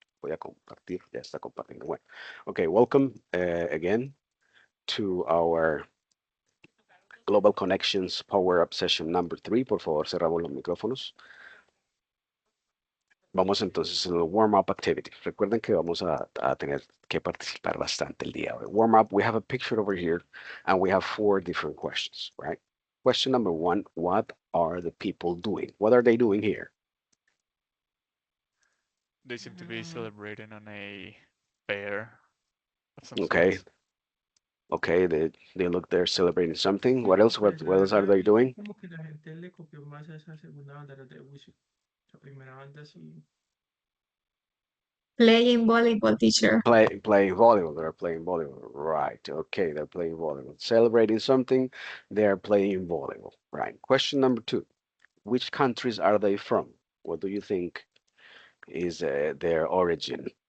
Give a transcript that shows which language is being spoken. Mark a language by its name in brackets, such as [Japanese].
[Spanish] Voy a compartir, ya está compartiendo. Bueno, [English] okay, welcome again to our Global Connections Power Up Session number 3. [Spanish] Por favor, cerramos los micrófonos. Vamos entonces en el warm-up activity. Recuerden que vamos a tener que participar bastante el día de hoy. [English] Warm-up, we have a picture over here, and we have 4 different questions, right? Question number 1, what are the people doing? What are they doing here? They seem to be celebrating on a fair of some Okay. sorts. Okay, they look, they're celebrating something. What else? What else are they doing? [Spanish] Como que la gente le copió más a esa segunda bandera de Wish. La primera banda sí. [English] Playing volleyball, teacher. Playing volleyball. They're playing volleyball. Right. Okay, they're playing volleyball. Celebrating something. They're playing volleyball. Right. Question number 2. Which countries are they from? What do you think is their origin?